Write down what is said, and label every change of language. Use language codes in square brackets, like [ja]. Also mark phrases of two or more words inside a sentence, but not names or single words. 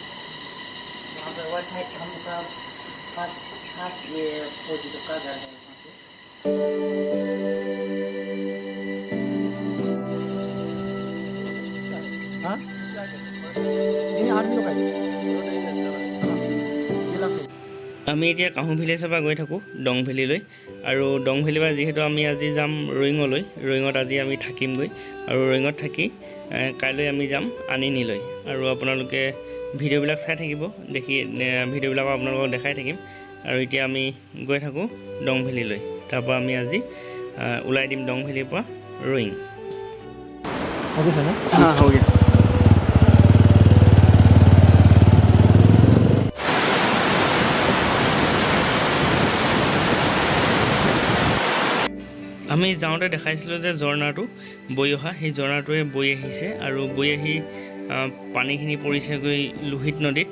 [hi] वहाँ पे वाछा हम लोग का खास ये फौजी लोग का घर है वहाँ पे। हाँ ini army लोग आए जिला से [as] আমি এতিয়া কাহু ভিলেজৰ পৰা গৈ থাকোঁ ডং ভেলীলৈ। আৰু ডং ভেলীৰ পৰা যিহেতু আমি আজি যাম ৰয়িঙলৈ, ৰয়িঙত আজি আমি থাকিমগৈ। আৰু ৰয়িঙত থাকি কাইলৈ আমি যাম আনিনীলৈ। আৰু আপোনালোকে ভিডিঅ'বিলাক চাই থাকিব, ভিডিঅ'বিলাক আপোনালোকক দেখাই থাকিম। আৰু এতিয়া আমি গৈ থাকোঁ ডং ভেলীলৈ। তাৰপৰা আমি আজি ওলাই দিম ডং ভেলীৰ পৰা ৰয়িং। [hi] हो गया ना? हाँ हो गया। [as] আমি যাওঁতে দেখাইছিলোঁ যে ঝৰ্ণাটো বৈ অহা, সেই ঝৰ্ণাটোৱে বৈ আহিছে আৰু বৈ আহি পানীখিনি পৰিছেগৈ লোহিত নদীত।